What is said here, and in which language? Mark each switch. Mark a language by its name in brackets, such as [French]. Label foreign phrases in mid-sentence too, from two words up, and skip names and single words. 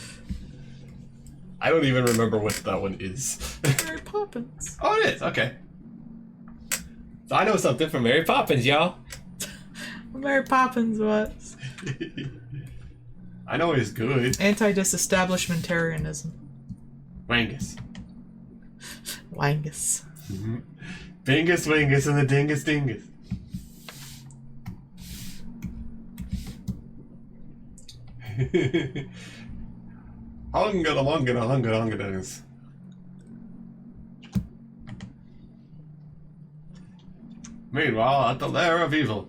[English] I don't even remember what that one is. Mary Poppins. Oh, it is. Okay. So I know something from Mary Poppins, y'all. Mary Poppins was. I know he's good. Anti-disestablishmentarianism. Wangus. Wangus. Bingus, Wingus, and the Dingus, Dingus. Hungada. Meanwhile, at the lair of evil.